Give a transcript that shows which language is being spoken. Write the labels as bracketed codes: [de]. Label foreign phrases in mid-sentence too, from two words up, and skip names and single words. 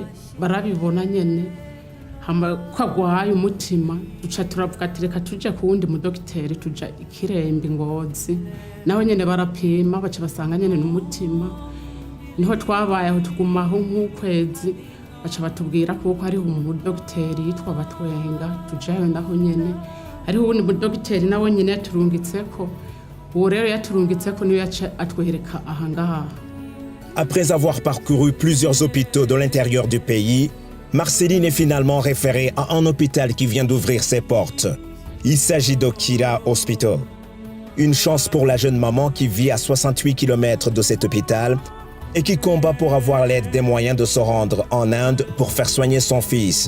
[rn] barabibona nyene hama kwagwaye umutima duca turavuga ati reka tuje ku wundi mudokiteri tuja ikirembe Ngozi nawe nyene barapima baca basanga nyene n'umutima niho twabaye aho tugumaho nk'ukwezi baca batubwira ko hariho umudokiteri yitwa Batwenga tujayo ndaho nyene hariho ubundi mudokiteri nawe nyene yaturungitseko uwo rero yaturungitseko niyo yaca atwereka ahangaha. [fr] Après avoir parcouru plusieurs hôpitaux de l'intérieur du pays, Marceline est finalement référée à un hôpital qui vient d'ouvrir ses portes. Il s'agit d'Okira Hospital. Une chance pour la jeune maman qui vit à 68 km de cet hôpital et qui combat pour avoir l'aide des moyens de se rendre en Inde pour faire soigner son fils.